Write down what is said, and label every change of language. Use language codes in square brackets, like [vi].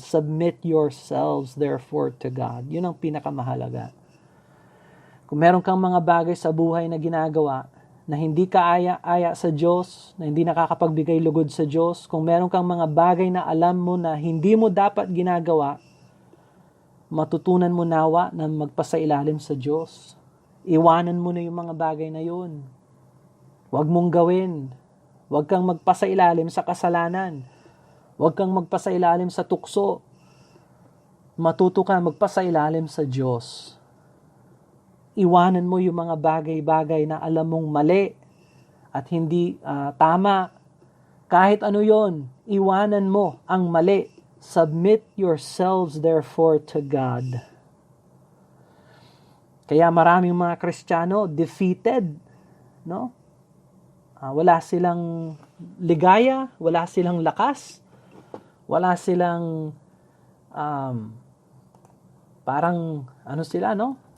[en] Submit yourselves therefore to God. [tl] Yun ang pinakamahalaga. Kung meron kang mga bagay sa buhay na ginagawa na hindi ka aya sa Diyos, na hindi nakakapagbigay lugod sa Diyos, kung meron kang mga bagay na alam mo na hindi mo dapat ginagawa, matutunan mo nawa na magpasailalim sa Diyos. Iwanan mo na yung mga bagay na yun. Huwag mong gawin. Huwag kang magpasailalim sa kasalanan. Huwag kang magpasailalim sa tukso. Matuto ka magpasailalim sa Diyos. Iwanan mo yung mga bagay-bagay na alam mong mali at hindi tama. Kahit ano yon, iwanan mo ang mali. [en] Submit yourselves therefore to God. [tl] Kaya maraming mga Kristiyano defeated, no? Wala silang ligaya, wala silang lakas, wala silang parang ano sila, no?